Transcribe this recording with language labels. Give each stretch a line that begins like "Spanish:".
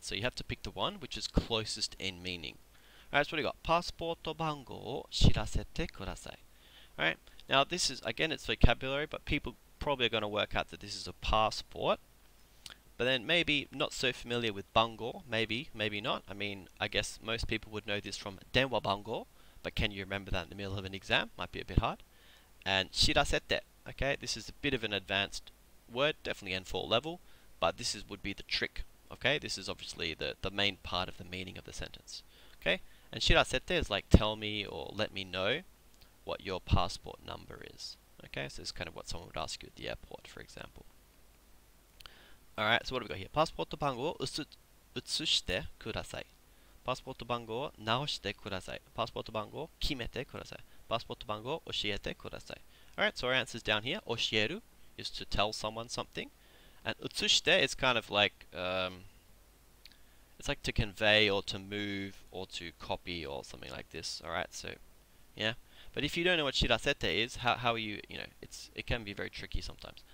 English: So you have to pick the one which is closest in meaning. Alright, so what do we got?
Japanese: パスポート番号を知らせてください.
English: Alright, now this is, again, it's vocabulary, but people probably are going to work out that this is a passport. But then maybe not so familiar with bango, maybe not. I mean, I guess most people would know this from denwa bango, but can you remember that in the middle of an exam? Might be a bit hard. And shirasete, okay, this is a bit of an advanced word, definitely N4 level, but this would be the trick, okay? This is obviously the main part of the meaning of the sentence, okay? And shirasete is like tell me or let me know what your passport number is, okay? So this is kind of what someone would ask you at the airport, for example. Alright, so what have we got here?
Japanese: パスポート番号を写してください。パスポート番号を直してください。パスポート番号を決めてください。パスポート番号を教えてください。
English: Alright, so our answers down here. 教える is to tell someone something. And 写して is kind of like, it's like to convey or to move or to copy or something like this. Alright, so, yeah. But if you don't know what shirasete is, how are you, you know, it can be very tricky sometimes.